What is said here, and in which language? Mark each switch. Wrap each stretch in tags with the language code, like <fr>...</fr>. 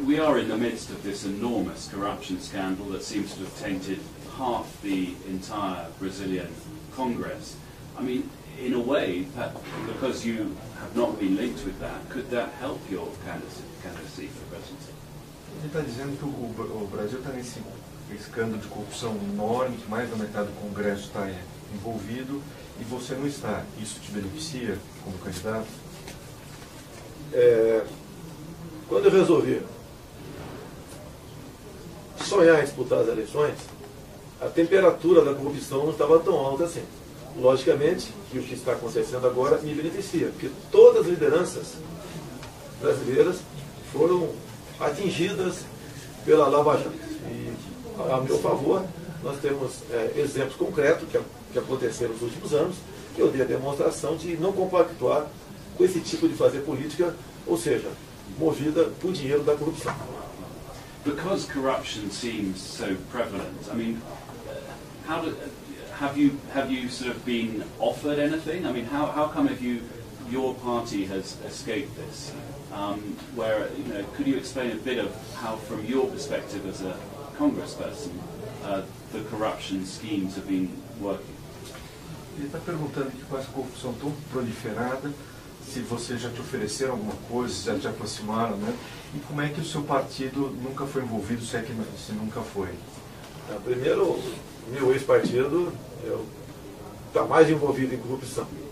<en>We are in the midst of this enormous corruption scandal that seems to have tainted half the entire Brazilian Congress. I mean, in a way, because you have not been linked with that, could that help your candidacy for presidency?</en> <pt>Ele está dizendo que o Brasil está nesse escândalo de corrupção enorme, que mais da metade do Congresso está envolvido, e você não está. Isso te beneficia como candidato? Quando eu resolvi sonhar em disputar as eleições, a temperatura da corrupção não estava tão alta assim. Logicamente, que o que está acontecendo agora me beneficia, porque todas as lideranças brasileiras foram atingidas pela Lava Jato. E, a meu favor, nós temos exemplos concretos que aconteceram nos últimos anos, que eu dei a demonstração de não compactuar com esse tipo de fazer política, ou seja, movida por dinheiro da corrupção.</pt> <en>Because corruption seems so prevalent, I mean, have you sort of been offered anything? I mean, how come your party has escaped this? Where, you know, could you explain a bit of how, from your perspective as a congressperson, the corruption schemes have been working?</en> <pt>Ele está perguntando que com essa corrupção tão proliferada, se vocês já te ofereceram alguma coisa, se já te aproximaram, né? E como é que o seu partido nunca foi envolvido, se nunca foi? Primeiro, meu ex-partido está mais envolvido em corrupção.</pt>